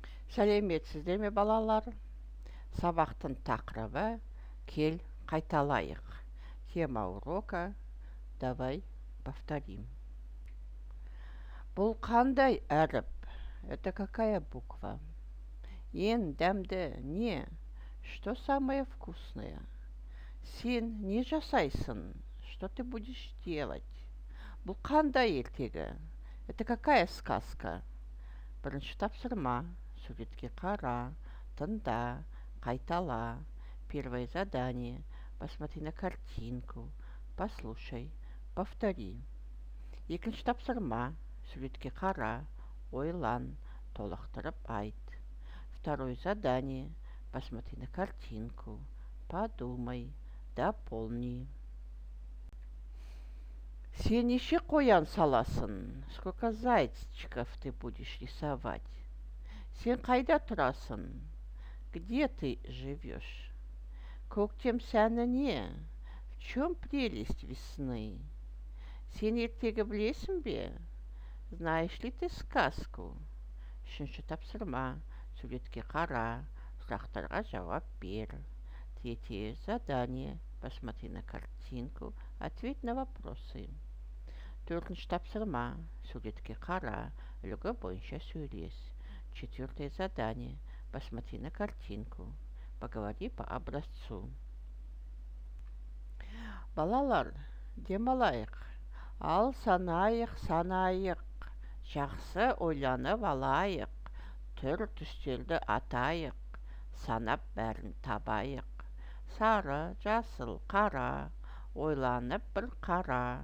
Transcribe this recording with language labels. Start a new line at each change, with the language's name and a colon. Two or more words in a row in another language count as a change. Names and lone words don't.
Kazakh: Сәлеметсіздер ме, балалар? Сабақтың тақырыбы «Кел қайталайық».
Russian: Тема урока «Давай повторим».
Kazakh: Бұл қандай әріп?
Russian: Это какая буква?
Kazakh: Ең дәмді не?
Russian: Что самое вкусное?
Kazakh: Сен не жасайсың?
Russian: Что ты будешь делать?
Kazakh: Бұл қандай ертегі?
Russian: Это какая сказка?
Kazakh: Бірінші тапсырма. Суретке қара, тыңда, қайтала.
Russian: Первое задание. Посмотри на картинку. Послушай, повтори.
Kazakh: Екінші тапсырма. Суретке қара, ойлан, толықтырып айт.
Russian: Второе задание. Посмотри на картинку. Подумай, дополни.
Kazakh: Сен неше қоян саласың?
Russian: Сколько зайчиков ты будешь рисовать?
Kazakh: Сен қайда тұрасың?
Russian: Где ты живешь?
Kazakh: Көктем сәні не?
Russian: В чем прелесть весны?
Kazakh: Сен ертегі білесің бе?
Russian: Знаешь ли ты сказку?
Kazakh: Үшінші тапсырма. Суретке қара, сұрақтарға жауап бер.
Russian: Третье задание. Посмотри на картинку. Ответь на вопросы.
Kazakh: Төртінші тапсырма. Суретке қара, үлгі бойынша сөйлес. Четвертое задание. Посмотри на картинку. Поговори по образцу. Балалар, демалайық. Ал санайық. Жақсы ойланып алайық. Түр түстерді атайық. Санап бәрін табайық. Сары, жасыл, қара. Ойланып бір қара.